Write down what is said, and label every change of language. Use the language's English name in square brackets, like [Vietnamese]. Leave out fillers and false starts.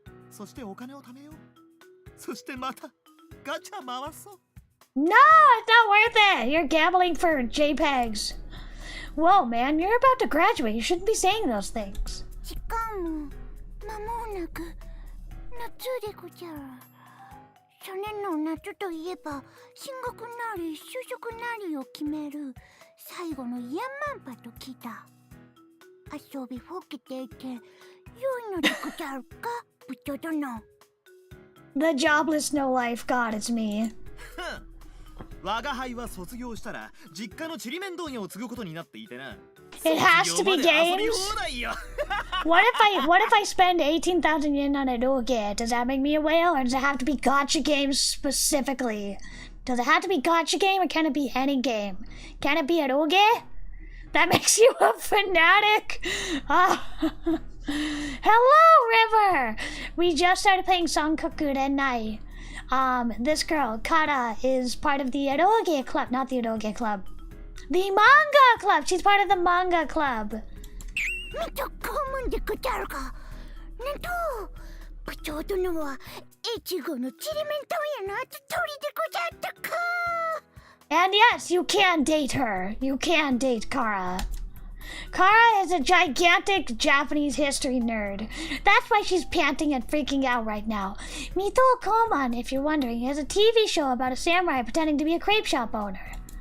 [Japanese] そしてお金を貯めよう。そしてまたガチャ回そう。 [English] No, it's not worth it. You're gambling for JPEGs. Whoa, man, you're about to graduate. You shouldn't be saying those things. [Japanese] しかも間もなく夏でごじゃる。去年の夏といえば進学なり就職なりを決める最後のヤンマンパと来た。遊びほうけていて良いのでごじゃるか、部長殿。 [English] The jobless no life god, it's me. [Japanese] 我が輩は卒業したら実家のちりめん問屋を継ぐことになっていてな。 [English] It has to be games. What if I spend 18,000 yen on eroge? Does that make me a whale, or does it have to be gacha games specifically? Does it have to be gacha game, or can it be any game? Can it be eroge? That makes you a fanatic. Hello, River. We just started playing Sankaku Renai. This girl, Kara, is part of the eroge club, not the eroge club. The manga club! She's part of the manga club. [Japanese] みとこむんでごじゃるか。なんと部長殿は越後のちりめん問屋の跡取りでごじゃったか。 [English] And yes, you can date her. You can date Kara. Kara is a gigantic Japanese history nerd. That's why she's panting and freaking out right now. Mito Koman, if you're wondering, is a TV show about a samurai pretending to be a crepe shop owner.